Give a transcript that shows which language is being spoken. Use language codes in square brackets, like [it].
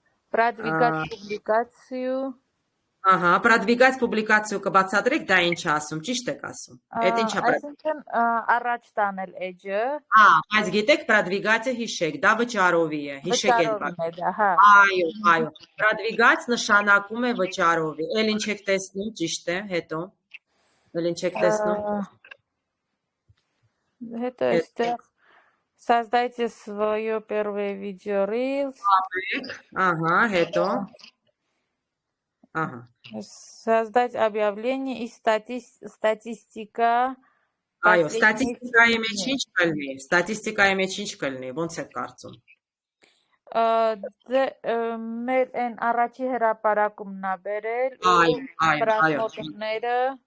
[ru] Продвигать публикацию. [hy] Ահա, [ru] продвигать публикацию [hy] կբացատրեք, դա ինչ է ասում, ճիշտ եք ասում։ Այդ ինչա Այսինքն առաջ տանել edge-ը։ Բայց գիտեք, продвигать-ը հիշեք, դա վճարովի է, հիշեք այդ։ Հա։ Այո, продвигать նշանակում է վճարովի։ Էլ ինչ եք տեսնում, ճիշտ է, հետո։ Էլ ինչ եք տեսնում։ Հետո այստեղ [ru] создайте свое первое видео Reels. [hy] Ահա, հետո։ Ահա։ [ru] Создать объявление и статистика. [hy] Այո, ստատիստիկայի մեջ ինչ կլինի, ստատիստիկայի մեջ ինչ կլինի, ոնց եք կարծում։ Մեր այն առաջի հրապարակումն ա բերել պրասնոտները։